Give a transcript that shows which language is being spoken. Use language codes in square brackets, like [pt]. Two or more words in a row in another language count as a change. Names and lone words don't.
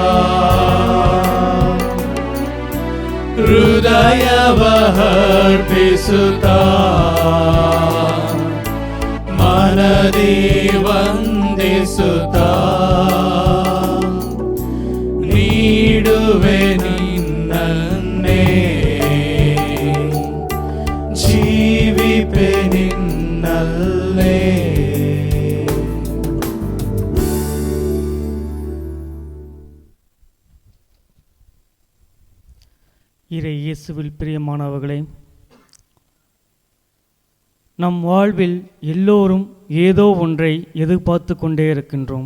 [kn] ಹೃದಯವ ಅರ್ಪಿಸುತ್ತಾ ಮನದಿ ವಂದಿಸುತ್ತಾ ನೀಡುವೆ ನಿನ್ನನ್ನೇ, ಜೀವಿಪೆ ನಿನ್ನಲ್ಲೇ. [ta] இறை இயேசுவில் பிரியமானவர்களே, நம் வாழ்வில் எல்லோரும் ஏதோ ஒன்றை எதிர்பார்த்து கொண்டே இருக்கின்றோம்.